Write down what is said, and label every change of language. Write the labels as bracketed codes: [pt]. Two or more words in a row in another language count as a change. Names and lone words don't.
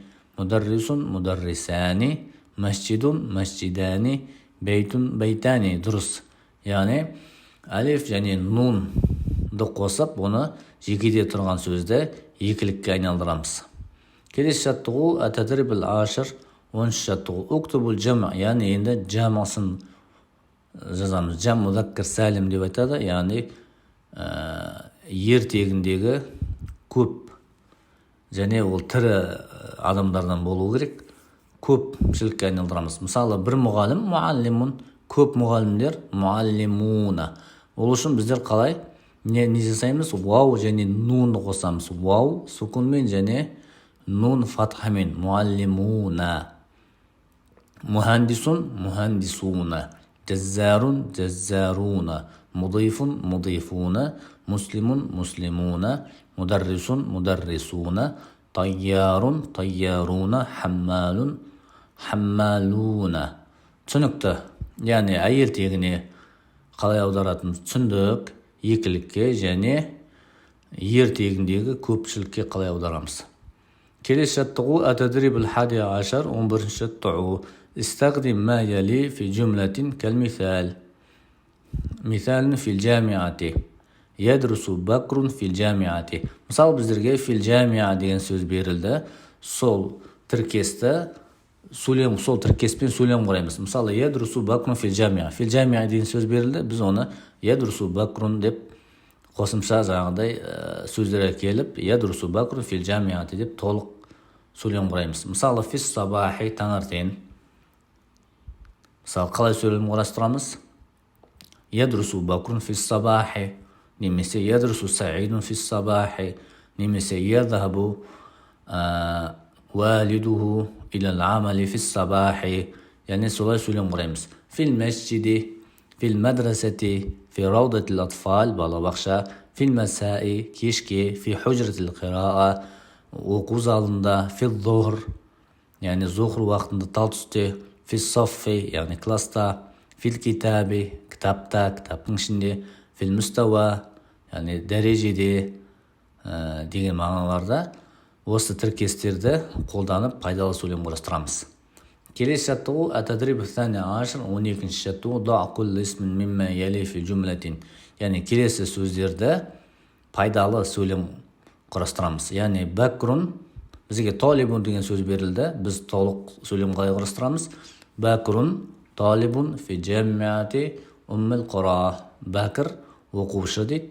[ar] مدرس، مدرسان. مسجد، مسجدان. بيت، بيتان. Дұрыс. [kk] Яғни, әлиф және нунды қосып, оны жекеде тұрған сөзді екілікке айналдырамыз. Келесі жаттығу [ar] التدريب العاشر [kk] 10-ші жаттығу [ar] اكتب الجمع, [kk] яғни енді жамасын жазамыз. [ar] جمع مذكر سالم [kk] деп айтады, яғни ертегіндегі көп және ол тірі адамдардан болу керек, көпшілікке айналдырамыз. Мысалы, бір мұғалім [ar] معلم, [kk] көп мұғалімдер [ar] معلمون. [kk] Ол үшін біздер қалай не жасаймыз? Вау және нунды қосамыз. Вау сукунмен және нун фатхамен. [ar] معلمون. مهندس، مهندسون. جزار، جزارون. مضيف، مضيفون. مسلم، مسلمون. مدرس، مدرسون. طيار، طيارون. حمال، حمالون. [kk] Түсінікті. Яғни әйел тегіне қалай аударатын түсіндік, екілікке және ер тегіндегі көпшілікке қалай аударамыз. Келесі жаттығу [ar] التدريب الحادي عشر [kk] 11-ші жаттығу. [ar] استخدم ما يلي في جملة كالمثال. مثال في الجامعة. يدرس بكر في الجامعة. [kk] Мысалы, біздерге [ar] في الجامعة [kk] деген сөз берілді. Сол тіркесті сол тіркеспен сөйлем құраймыз. Мысалы, [ar] يدرس بكر في الجامعة. في الجامعة [kk] деген сөз берілді. Біз оны [ar] يدرس بكر [kk] деп қосымша жаңағыдай сөздер келіп, [ar] يدرس بكر في الجامعة [kk] деп толық сөйлем құраймыз. Мысалы, [ar] في الصباح [kk] таңертең. Мысалы, қалай сөйлем құрастырамыз? [ar] يدرس بكر في الصباح. Немесе يدرس سعيد في الصباح. Немесе يذهب والده إلى العمل في الصباح. [kk] Яғни солай сөйлем құраймыз. [ar] في المسجد، في المدرسة، في روضة الأطفال, балабақша, في المساء, кешке, في حجرة القراءة, [kk] оқу залында, [ar] في الظهر, [kk] яғни зухр уақытында тал түсте, [ar] في الصف, [kk] яғни класста, [ar] في الكتاب, [kk] китапта, китаптың ішінде. [ar] في المستوى, [kk] яғни дәрежеде деген мағыналарда осы тіркестерді қолданып пайдалы сөйлем құрастырамыз. Келесі жаттығу [ar] التدريب الثاني عشر [kk] 12-ші жаттығу [ar] ضع كل اسم مما يلي في جملة. [kk] Яғни келесі сөздерді пайдалы сөйлем құрастырамыз. Яғни бәкрун, бізге талибун деген сөз берілді. Біз толық сөйлем қалай құрастырамыз? [ar] بكر طالب في جامعة أم القرى. [kk] Бәкір оқушы дейді.